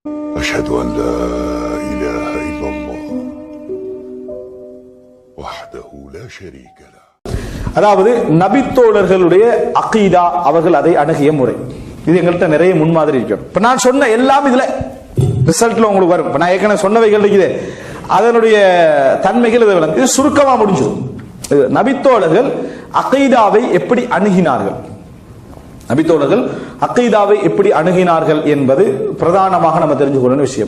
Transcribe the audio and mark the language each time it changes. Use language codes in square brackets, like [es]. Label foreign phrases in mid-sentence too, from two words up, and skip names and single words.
[ar] أشهد أن لا إله إلا الله وحده لا شريك له. [ta] அதாவது நபித்தோழர்களுடைய அகீதா அவர்கள் அதை அணுகிய முறை இது எங்கள்கிட்ட நிறைய முன்மாதிரி இருக்கும். இப்ப நான் சொன்ன எல்லாம் இதுல ரிசல்ட்ல உங்களுக்கு வரும். இப்ப நான் ஏற்கனவே சொன்னவைகள் இருக்குது, அதனுடைய தன்மைகள் இதை விளங்கு. இது சுருக்கமா முடிஞ்சிடும். நபித்தோழர்கள் அகீதாவை எப்படி அணுகினார்கள், நபித்தோழர்கள் அகீதாவை எப்படி அணுகினார்கள் என்பது பிரதானமாக நம்ம தெரிஞ்சு கொள்ள விஷயம்.